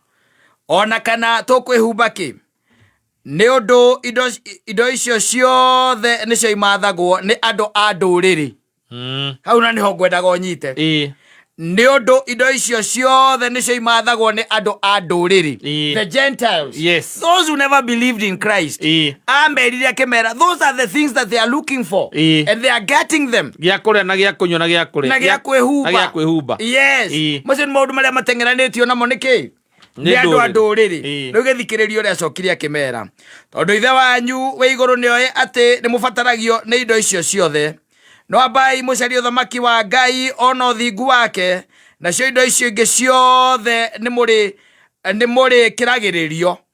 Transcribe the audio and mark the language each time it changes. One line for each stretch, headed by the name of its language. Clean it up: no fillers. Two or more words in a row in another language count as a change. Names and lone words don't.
Kikuyu: Ona kana tũkwĩhumba kĩ. Nĩ ũndũ indo icio ciothe nĩcio imathagwo nĩ andũ a ndũrĩrĩ. Hau na nĩho ngwendaga ũnyite. Nĩ ũndũ indo icio ciothe nĩcio imathagwo nĩ andũ a ndũrĩrĩ.
English: The Gentiles. Yes. Those who never believed in Christ.
Kikuyu: Amerire akĩmera.
English: Those are the things that they are looking for. And they are getting them.
Kikuyu: Gĩa kũrĩa na gĩa kũnyua na gĩa kũrĩa. Na gĩa kwĩhumba. Yes. Macio nĩ maũndũ marĩa mateng'eranĩtio namo nĩkĩ? Nĩ andũ a ndũrĩrĩ. Rĩu gĩthikĩrĩrio ũrĩa acokire akĩmera. Tondũ ithe wanyu wĩ igũrũ nĩoĩ atĩ nĩmũbataragio nĩ indo icio ciothe. No ambai mũcarie ũthamaki wa Ngai ona ũthingu wake, nacio indo icio ingĩ ciothe nĩ mũrĩ kĩragĩrĩrio.